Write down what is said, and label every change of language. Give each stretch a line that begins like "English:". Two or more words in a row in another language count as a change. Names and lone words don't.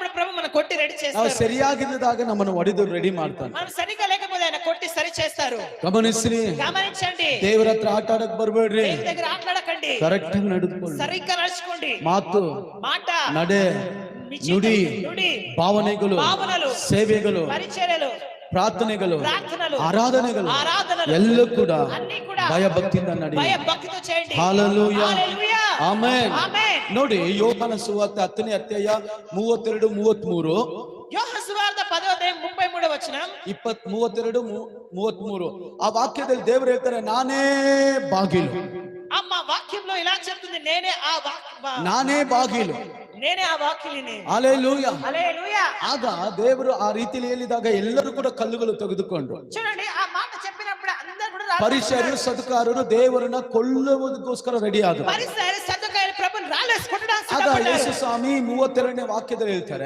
Telugu: ప్రభు మన కొట్టి రెడీ
Kannada: ನಾವು
Telugu: చేస్తారు.
Kannada: ಸರಿಯಾಗಿಲ್ಲದಾಗ ನಮ್ಮನ್ನು ಹೊಡೆದು ರೆಡಿ ಮಾಡ್ತಾನೆ.
Telugu: మనం సరిగ్గా లేకపోతే ఆయన కొట్టి సరి చేస్తారు.
Kannada: ಗಮನಿಸ್ರಿ,
Telugu: గమనించండి.
Kannada: ದೇವರ ಹತ್ರ ಆಟ ಆಡಕ್ ಬರ್ಬೇಡ್ರಿ.
Telugu: దేవుని దగ్గర ఆటలాడకండి.
Kannada: ಕರೆಕ್ಟ್ ಆಗಿ ನಡೆದುಕೊಳ್ಳಿ.
Telugu: సరిగ్గా నడుచుకోండి.
Kannada: ಮಾತು,
Telugu: మాట,
Kannada: ನಡೆ, ನುಡಿ, ನುಡಿ, ಭಾವನೆಗಳು, ಸೇವೆಗಳು, ಪರಿಚರ್ಯలు, ಪ್ರಾರ್ಥನೆಗಳು,
Telugu: ప్రార్థనలు,
Kannada: ಆರಾಧನೆಗಳು
Telugu: ఆరాధనలు
Kannada: ಎಲ್ಲೂ ಕೂಡ
Telugu: అన్ని కూడా
Kannada: ಭಯಭಕ್ತಿಯಿಂದ ನಡೆಯಿರಿ.
Telugu: భయభక్తితో చేయండి.
Kannada: ಹಲ್ಲೆಲೂಯಾ,
Telugu: హల్లెలూయా,
Kannada: ಆಮೆನ್.
Telugu: ఆమేన్.
Kannada: ನೋಡಿ, ಯೋಹಾನ ಸುವಾರ್ತೆ 10ನೇ ಅಧ್ಯಾಯ 32, 33.
Telugu: యోహాను సువార్త 10వ అధ్యాయం 33వ వచనం.
Kannada: 32, 33 ಆ ವಾಕ್ಯದಲ್ಲಿ ದೇವರು ಹೇಳ್ತಾರೆ, ನಾನೇ ಬಾಗಿಲು.
Telugu: అమ్మ వాక్యంలో ఇలా చెప్తుంది, నేనే ఆ
Kannada: ನಾನೇ ಬಾಗಿಲು,
Telugu: నేనే ఆ వాకిలిని.
Kannada: ಹಲ್ಲೆಲೂಯಾ,
Telugu: హల్లెలూయా.
Kannada: ಆಗ ದೇವರು ಆ ರೀತಿಯಲ್ಲಿ ಹೇಳಿದಾಗ ಎಲ್ಲರೂ ಕೂಡ ಕಲ್ಲುಗಳು ತೆಗೆದುಕೊಂಡ್ರು.
Telugu: చూడండి, ఆ మాట చెప్పినప్పుడు అందరూ కూడా రాళ్ళు
Kannada: ಪರಿಸರರು ಸದುಕಾರರು ದೇವರನ್ನ ಕೊಲ್ಲುವುದಕ್ಕೋಸ್ಕರ ರೆಡಿ ಆದರು.
Telugu: పరిసర సదుకాయలు ప్రభుని రాళ్ళేసి కొట్టడానికి
Kannada: ಆಗ
Telugu: సిద్ధపడ్డారు.
Kannada: ಯೇಸು ಸ್ವಾಮಿ 32ನೇ ವಾಕ್ಯದಲ್ಲಿ ಹೇಳ್ತಾರೆ,